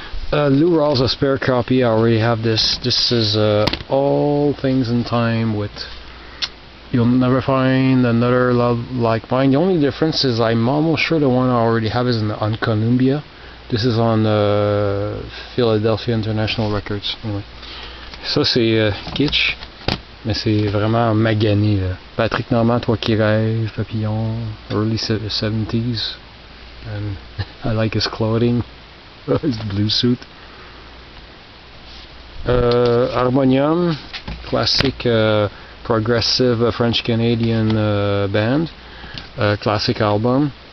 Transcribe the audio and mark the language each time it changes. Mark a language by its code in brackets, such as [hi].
[en] Lou Rawls, a spare copy. I already have this. This is All Things in Time with You'll Never Find Another Love Like Mine. The only difference is I'm almost sure the one I already have is on Columbia. This is on Philadelphia International Records. Anyway. [fr] Ça c'est kitsch, mais c'est vraiment magané là. [en] Patrick Normand, Toi qui rêves, Papillon, early 70s. And I like his clothing, his blue suit. Harmonium, classic progressive French-Canadian band. Classic album.